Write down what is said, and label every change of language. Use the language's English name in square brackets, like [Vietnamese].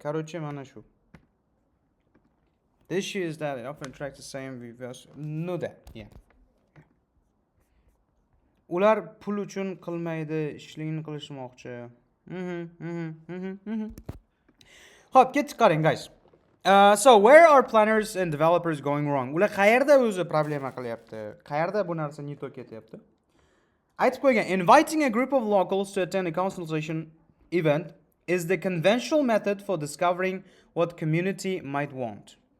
[Uzbek] Короче, mana shu. [English] The issue is that it often attracts the same viewers. No that. Yeah. [Uzbek] Ular pul uchun qilmaydi, ishligini qilishmoqchi. Xo'p, ketdik qarang guys. [English] So where are planners and developers going wrong? [Uzbek] Ular qayerda o'zi problema qilyapti? Qayerda bu narsa neto ketyapti? Aytib qo'ygan, [English] inviting a group of locals to attend a consultation event is the conventional method for discovering what community might want.